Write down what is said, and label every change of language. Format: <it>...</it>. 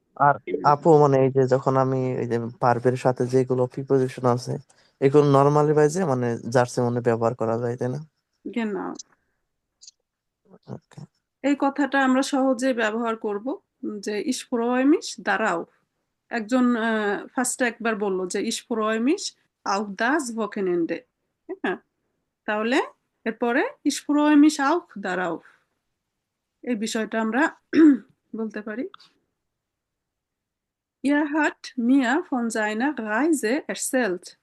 <bn>আর আপু মানে এই যে যখন আমি এই যে ভার্বের সাথে যেগুলো প্রিপোজিশন আছে এগুলো নর্মালি বাইজে মানে জার্সি মনে ব্যবহার করা যায়, তাই না?</bn> <de>genau।</de> <bn>ওকে। এই কথাটা আমরা সহজে ব্যবহার করব যে</bn> <de>ich freue mich darauf।</de> <bn>একজন ফার্স্টে একবার বললো যে</bn> <de>ich freue mich auf das Wochenende।</de> <bn>হ্যাঁ, তাহলে এরপরে</bn> <de>ich freue mich auch darauf,</de> <bn>এই বিষয়টা আমরা বলতে পারি।</bn> <de>Er hat mir von seiner Reise erzählt।</de>